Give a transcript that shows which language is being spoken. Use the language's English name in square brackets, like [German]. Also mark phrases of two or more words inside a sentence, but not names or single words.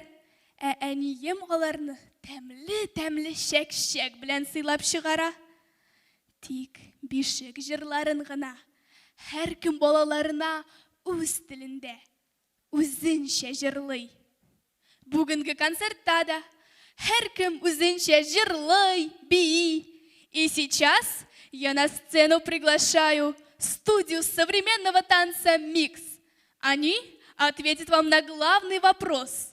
[Tatar] Әнием аларны тәмле шәк-шәк белән сыйлап чыгара. Тик бишек җырларын гына һәркем балаларына үз телендә, үзенчә җырлый. Бүгенге концертта да һәркем үзенчә җырлый, бии. [Russian] И сейчас я на сцену приглашаю студию современного танца «Микс». Они ответят вам на главный вопрос.